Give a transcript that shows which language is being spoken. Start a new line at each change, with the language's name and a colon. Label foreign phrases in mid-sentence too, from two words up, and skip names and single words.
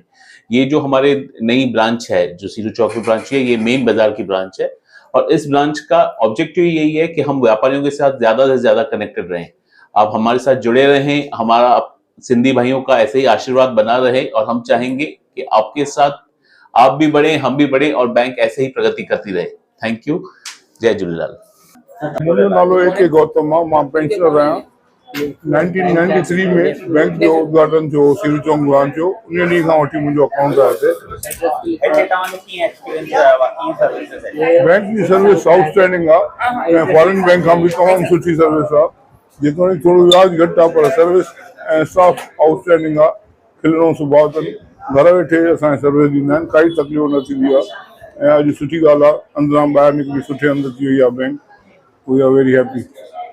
Hindi: ये जो हमारे नई ब्रांच है, जो सीरू चौक की ब्रांच है, ये मेन बाजार की ब्रांच है और इस ब्रांच का ऑब्जेक्टिव यही है कि हम व्यापारियों के साथ ज्यादा से ज्यादा कनेक्टेड रहें, आप हमारे साथ जुड़े रहें, हमारा सिंधी भाइयों का ऐसे ही आशीर्वाद बना रहे और हम चाहेंगे कि आपके साथ आप भी बढ़े, हम भी बढ़े और बैंक ऐसे ही प्रगति करती रहे।
English: Thank you.
Hindi: जय झूलेलाल।
Sindhi: मुंहिंजो नालो ए के गौतम आहे, मां पेंशनर आहियां। 1993 में बैंक जो उद्घाटन थियो सीरू चौक ब्रांच जो, उन ॾींहं खां वठी मुंहिंजो अकाउंट आहे हिते। बैंक जी सर्विस आउटस्टैंडिंग आहे ऐं
English: foreign bank
Sindhi: खां बि तमामु सुठी सर्विस आहे। जेतोणीकि थोरो व्याज घटि आहे पर सर्विस ऐं स्टाफ आउटस्टैंडिंग आहे। खिलणो सुभाउ अथनि, घर वेठे असांखे सर्विस ॾींदा आहिनि, काई तकलीफ़ न थींदी आहे ऐं अॼु सुठी ॻाल्हि आहे, अंदरां ॿाहिरि निकिरी सुठे अंदरि थी वई आहे बैंक।
English: We are very happy.